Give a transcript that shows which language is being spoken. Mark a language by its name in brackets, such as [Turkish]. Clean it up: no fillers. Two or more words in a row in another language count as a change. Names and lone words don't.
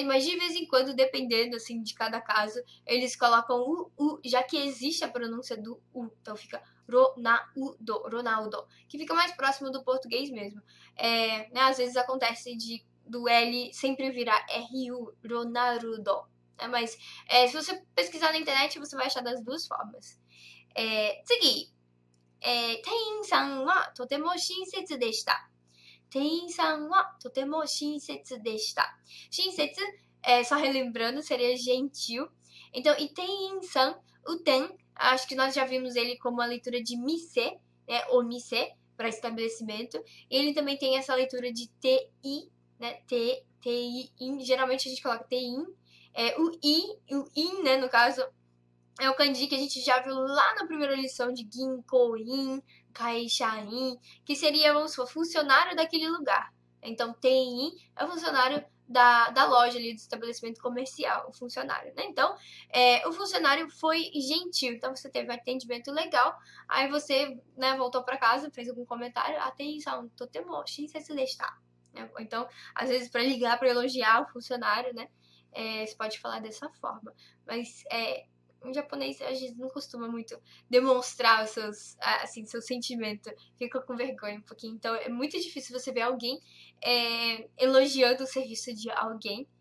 [Portuguese] Mas de vez em quando, dependendo assim de cada caso, eles colocam o U, já que existe a pronúncia do U. Então fica Ronaldo, que fica mais próximo do português mesmo. Né, às vezes acontece do L sempre virar RU, Ronaldo. Mas se você pesquisar na internet, você vai achar das duas formas. [Japanese] 次、店員さんはとても親切でした。店員さんはとても親切でした。親切, [Portuguese] só relembrando, seria gentil. Então, e ten-san, o ten, acho que nós já vimos ele como a leitura de mise, né, ou mise, para estabelecimento. E ele também tem essa leitura de ti, né, ti-in. Geralmente a gente coloca ti-in. O in, né, no caso, é o kanji que a gente já viu lá na primeira lição de ginko-in, kaisha-in, que seria, vamos supor, funcionário daquele lugar. Então, ten-in é o funcionário da loja ali, do estabelecimento comercial, o funcionário, né? Então, o funcionário foi gentil, então você teve um atendimento legal, aí você, né, voltou para casa, fez algum comentário, atenção, [Japanese] とても親切でした. [Portuguese] Então, às vezes, para ligar, para elogiar o funcionário, né, você pode falar dessa forma. Mas, em japonês, a gente não costuma muito demonstrar os seu sentimento. Fica com vergonha um pouquinho. Então, é muito difícil você ver alguém elogiando o serviço de alguém.